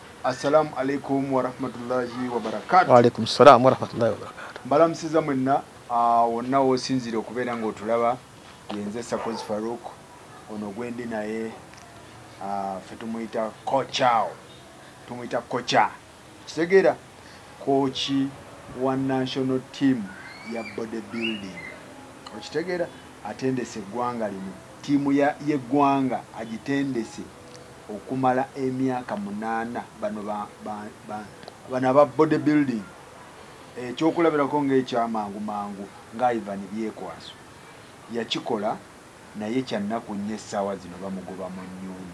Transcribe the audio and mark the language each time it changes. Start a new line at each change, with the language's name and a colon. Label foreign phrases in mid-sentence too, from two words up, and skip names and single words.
Arabic: السلام عليكم ورحمة الله وبركاته. وعليكم السلام ورحمة الله وبركاته.
Ganda: Mbalamusiza mwenna wonna wosinzire okubeera ng'otulaba yenze Sakozi Farouk ono gwendi naye ffe tumuyita kochao tumuyita kocha kitegeera kochi wa
English: national team
Ganda: ya bodybuilding okitegeera atendese eggwanga limu tiimu y'eggwanga agitendese okumala emyaka 8 bano aba bodybuilding ekyokulabirako ng'ekyamangu mangu nga Ivan byekwaso yakikola naye kyannaku nnyo essaawa zino bamugoba mu nnyumba.